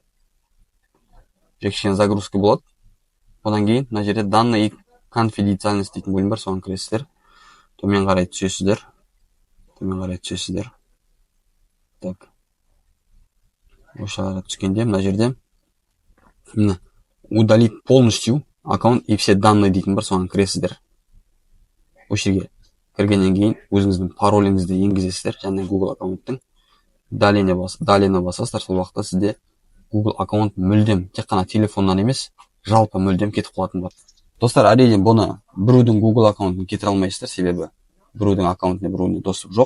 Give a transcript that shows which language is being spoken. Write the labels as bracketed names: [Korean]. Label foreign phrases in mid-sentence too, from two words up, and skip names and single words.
[Kazakh] Кішкене загрузка болады. Одан кейін мына жерде [Russian] данные и конфиденциальность [Kazakh] дейтін бөлім бар, соған кіресіздер. Төмен қарай түсесіздер. Так. Осы қарай түскенде мына жерде [Russian] удалить полностью аккаунт и все данные [Kazakh] дейтін бар, соған кіресіздер. Осы жерге кіргеннен кейін өзіңіздің пароліңізді енгізесіздер, және Google аккаунттың далее басасыздар, сол уақытта сізде Google аккаунт мүлдем тек қана телефоннан емес, жалпы мүлдем кетіп қалатын болады. Достар, әрине бұны біреудің Google аккаунтын кетіре алмайсыздар, себебі біреудің аккаунтына біреуіне доступ жоқ.